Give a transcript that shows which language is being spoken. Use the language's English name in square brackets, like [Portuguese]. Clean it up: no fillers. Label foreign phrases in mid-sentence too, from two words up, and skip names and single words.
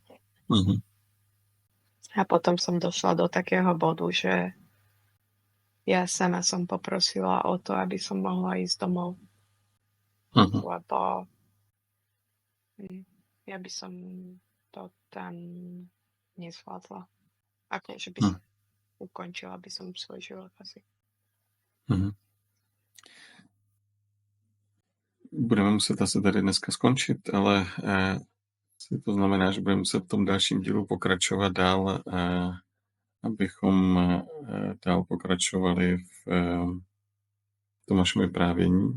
[Slovak] A potom som došla do takého bodu, že ja sama som poprosila o to, aby som mohla ísť domov. Lebo ja by som to tam nezvládla. Ako, že by som ukončila by som svoj život asi. [Czech] Budeme muset asi tady dneska skončit, ale to znamená, že budeme muset v tom dalším dílu pokračovat dál, abychom dál pokračovali v tom našem vyprávění.